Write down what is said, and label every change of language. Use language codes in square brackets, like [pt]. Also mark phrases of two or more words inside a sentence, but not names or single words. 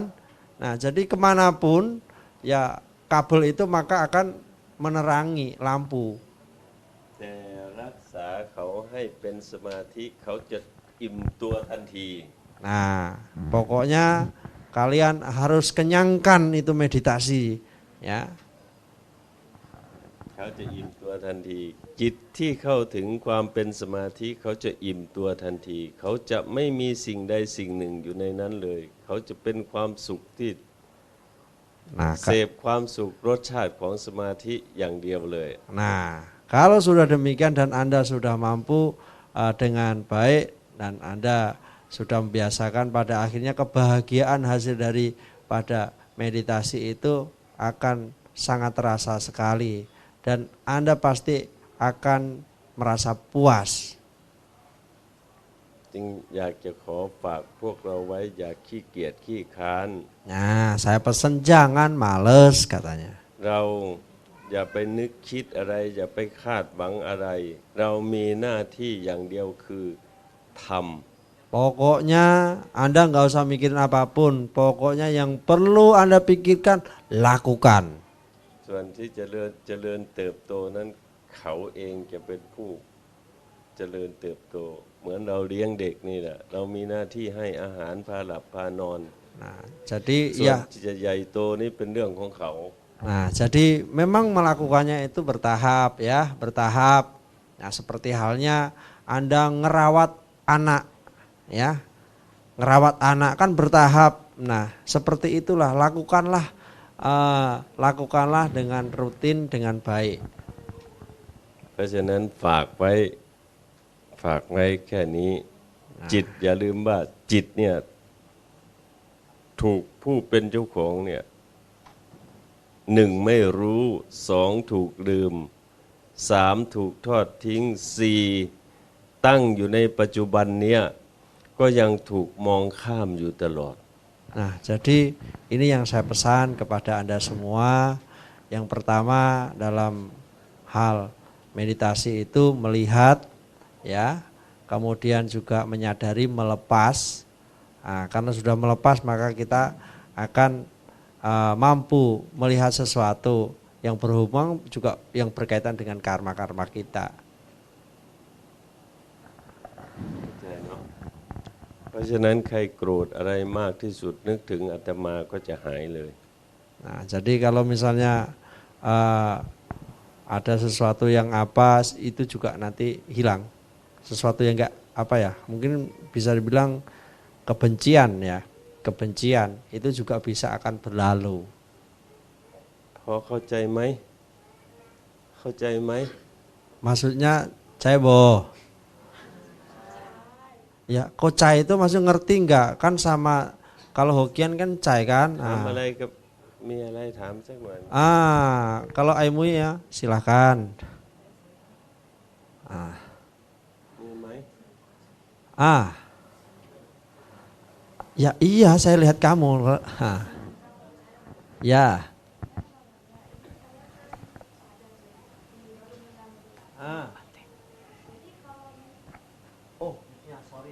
[id] Nah jadi kemanapun ya kabel itu maka akan menerangi lampu. [th] แต่รักษาเขาให้เป็นสมาธิเขาจะอิ่มตัวทันที [id] Nah pokoknya kalian harus kenyangkan itu meditasi ya. [th] เขาจะอิ่มตัวทันที จิตที่เข้าถึงความเป็นสมาธิเขาจะอิ่มตัวทันที เขาจะไม่มีสิ่งใดสิ่งหนึ่งอยู่ในนั้นเลย เขาจะเป็นความสุขที่ [id] Nah, [th] เสพความสุขรสชาติของสมาธิอย่างเดียวเลย [id] nah kalau sudah demikian dan Anda sudah mampu dengan baik dan Anda sudah membiasakan pada akhirnya kebahagiaan hasil daripada meditasi itu akan sangat terasa sekali dan Anda pasti akan merasa puas. [th] จึงอยากจะขอฝากพวกเราไว้อย่าขี้เกียจขี้ค้าน [id] Nah, saya pesan jangan males katanya. [th] เราอย่าไปนึกคิดอะไร อย่าไปคาดหวังอะไร เรามีหน้าที่อย่างเดียวคือทำ [id] Pokoknya Anda nggak usah mikirin apapun. Pokoknya yang perlu Anda pikirkan lakukan. [th] ส่วนที่เจริญเติบโตนั้นเขาเองจะเป็นผู้เจริญเติบโต เหมือนเราเลี้ยงเด็กนี่แหละเรามีหน้าที่ให้อาหารพาหลับพานอน [id] Nah, jadi [th] ส่วน [id] ya [th] จะใหญ่โตนี่เป็นเรื่องของเขา [id] nah, jadi memang melakukannya itu bertahap ya, bertahap. Nah, seperti halnya Anda ngerawat anak ya. Ngerawat anak kan bertahap. Nah, seperti itulah lakukanlah dengan rutin dengan baik. [th] เพราะฉะนั้นฝากไว้แค่นี้ จิตอย่าลืมว่าจิตเนี่ยถูกผู้เป็นเจ้าของเนี่ยหนึ่งไม่รู้สองถูกลืมสามถูกทอดทิ้งสี่ตั้งอยู่ในปัจจุบันเนี้ยก็ยังถูกมองข้ามอยู่ตลอด [id] Nah, jadi ini yang saya pesan kepada Anda semua. Yang pertama dalam hal meditasi itu melihat ya, kemudian juga menyadari melepas. Nah, karena sudah melepas maka kita akan mampu melihat sesuatu yang berhubungan juga yang berkaitan dengan karma-karma kita. [th] เพราะฉะนั้นใครโกรธอะไรมากที่สุดนึกถึงอาตมาก็จะหายเลย [id] Nah, jadi kalau misalnya ada sesuatu yang apa itu juga nanti hilang. Sesuatu yang enggak apa ya, mungkin bisa dibilang kebencian ya. Kebencian itu juga bisa akan berlalu. [th] พอเข้าใจไหม [id] Maksudnya Caibo. Ya, kocai itu maksud ngerti enggak? Kan sama kalau Hokian kan cai kan. [th] ถามอะไรกับมีอะไรถามสักหน่อย [id] Kalau Aimui ya silahkan. [th] มีไหม [id] Ya iya saya lihat kamu. Ya. Oh, ya sorry.